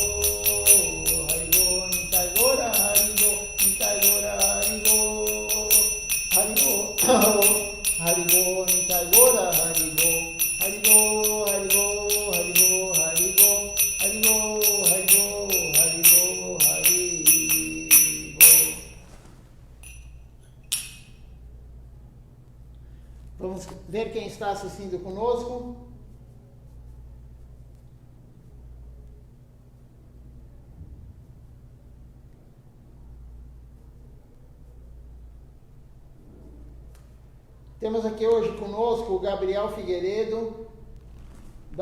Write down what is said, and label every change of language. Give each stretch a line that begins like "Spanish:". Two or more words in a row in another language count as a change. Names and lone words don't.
Hindi: बोल निताय गौर हरि बोल निताय गौर हरि बोल हरि बोल हरि बोल निताय गौर हरि बोल हरि बोल हरि बोल हरि बोल हरि बोल हरि बोल हरि बोल हरि बोल हरि बोल।
Portuguese: Vamos ver quem está assistindo conosco. Temos aqui hoje conosco o Gabriel Figueiredo, da